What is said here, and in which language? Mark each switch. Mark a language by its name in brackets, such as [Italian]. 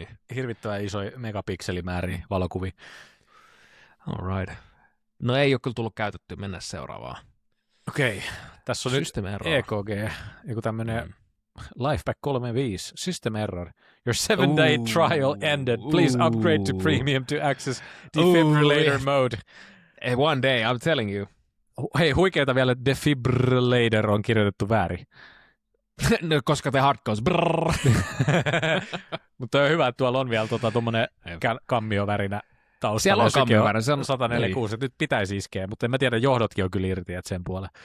[Finnish] hirvittävän isoja megapikselimääriä valokuvia. [English] All right. [Finnish] No ei ole kyllä tullut käytettyä, mennä seuraavaan. Okei, tässä on nyt EKG, joku tämmöinen Lifeback 35, System Error. [English] Your 7-day trial ended. Please upgrade to premium to access defibrillator mode. Hey, one day, I'm telling you. [Finnish] Hei, huikeeta vielä, että defibrillator on kirjoitettu väärin. No, koska te hardcores. Mutta on hyvä, että tuolla on vielä tuommoinen kammiovärinä taustalla. Siellä on kammiovärinä. Se on 146, että nyt pitäisi iskeä, mutta en mä tiedä, johdotkin on kyllä irti, että sen puolelle.